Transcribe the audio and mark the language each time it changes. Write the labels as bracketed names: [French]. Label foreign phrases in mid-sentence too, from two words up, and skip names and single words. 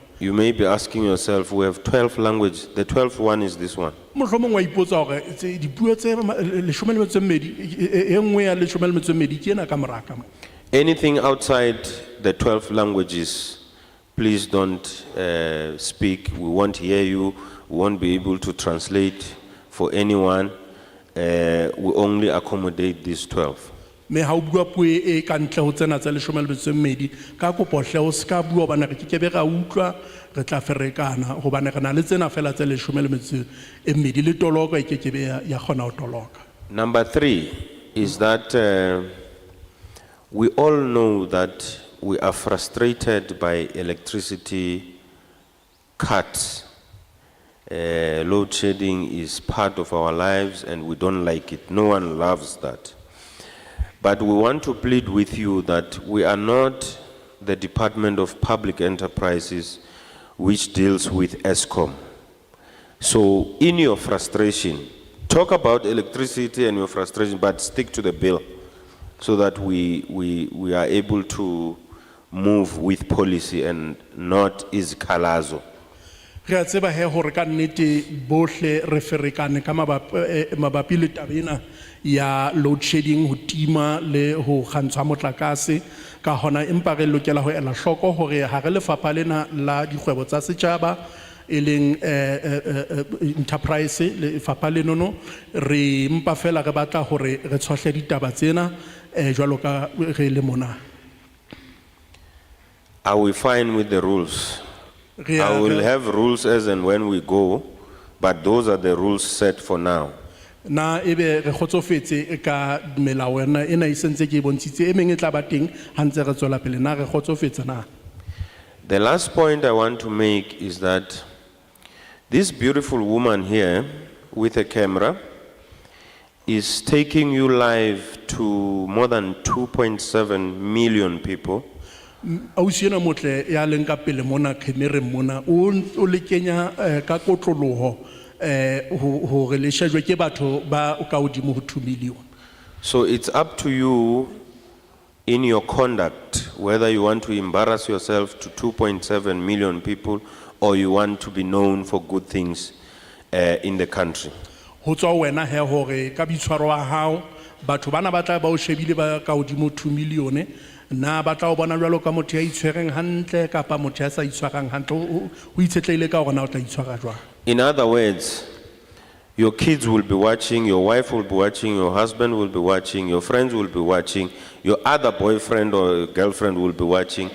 [English] You may be asking yourself, we have 12 languages. The 12th one is this one. [Southern Sotho] Mohlomong wa ipotsa hore dipuo tse 12 e nngwe ya 12 ke ena ka moraka. [English] Anything outside the 12 languages, please don't speak. We won't hear you. We won't be able to translate for anyone. We only accommodate these 12. [Southern Sotho] Me ha o bua puo e ka ntle ho tsena tsa 12 ka kopo hle o ska bua bana re kekebe ra utlwa re tla ferekana hobane re na le tsena fela tsa 12 le toloko e kekebe ya khona ho toloka. [English] Number 3 is that we all know that we are frustrated by electricity cuts. Load shedding is part of our lives and we don't like it. No one loves that. But we want to plead with you that we are not the Department of Public Enterprises which deals with ESCOM. So in your frustration, talk about electricity and your frustration, but stick to the bill so that we are able to move with policy and not izikhalazo. [Southern Sotho] Re a tseba he hore ka nnete bohle re ferekane ka mabapi le tabena ya [English] load shedding [Southern Sotho] ho tima le ho kgantshwa motlakase ka hona empa re lokela ho ela hloko hore ha re lefapha lena la dikgwebo tsa setjhaba e leng enterprise le lefapha lenono re mpa fela re batla hore re tshohle ditaba tsena jwalo ka re le mona. [English] Are we fine with the rules? I will have rules as and when we go, but those are the rules set for now. [Southern Sotho] Na ebe re kgotsofetse ka melao ena ena e sentse ke bontshitse e meng e tla ba teng ha ntse re tswela pele na re kgotsofetse na. [English] The last point I want to make is that this beautiful woman here with a camera is taking you live to more than 2.7 million people. [Southern Sotho] Ausiena motle ya leng ka pele mona khemereng mona o le kenya ka kotloloho ho re le shejwe ke batho ba ka hodimo ho 2 million. [English] So it's up to you in your conduct whether you want to embarrass yourself to 2.7 million people or you want to be known for good things in the country. [Southern Sotho] Ho tswa wena he hore ka bitshwaro wa hao batho bana ba tla ba o shebile ba ka hodimo 2 million na ba tla o bona jwalo ka motho ya itshwereng hantle kapa motho ya sa itshwarang hantle o itshetleile ka hore na o tla itshwara jwang. [English] In other words, your kids will be watching, your wife will be watching, your husband will be watching, your friends will be watching, your other boyfriend or girlfriend will be watching.